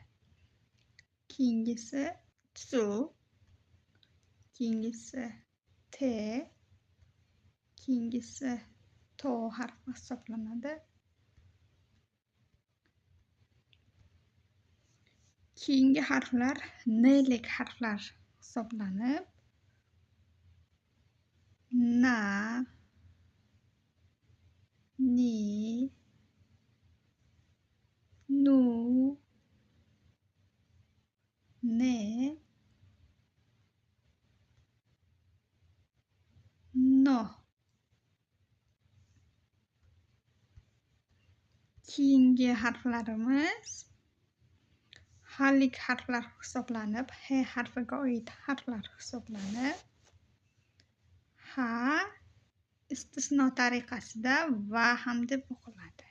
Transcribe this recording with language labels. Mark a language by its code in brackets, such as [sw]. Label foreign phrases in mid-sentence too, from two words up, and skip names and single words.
[uz] Keyingisi tsu. Keyingisi te. Keyingisi to harfi hisoblanadi. Keyingi harflar n'lik harflar hisoblanib, [ja] na, ni, nu, ne, no. [uz] Keyingi harflarimiz halik harflar hisoblanib, he harfiga oid harflar hisoblanib, ha istisno tariqasida va ham deb o'qiladi.